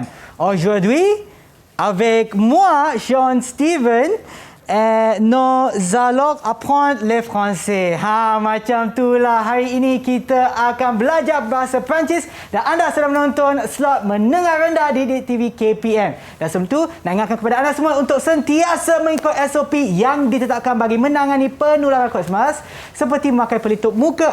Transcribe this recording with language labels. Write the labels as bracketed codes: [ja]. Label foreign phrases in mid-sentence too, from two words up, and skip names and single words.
[fr] Aujourd'hui, avec moi, Sean Steven, nous allons apprendre le français. [ms] Macam itulah hari ini kita akan belajar bahasa Perancis dan anda sedang menonton slot menengah rendah di Direct TV KPM. Dan sebelum itu, nak ingatkan kepada anda semua untuk sentiasa mengikut SOP yang ditetapkan bagi menangani penularan COVID-19 seperti memakai pelitup muka.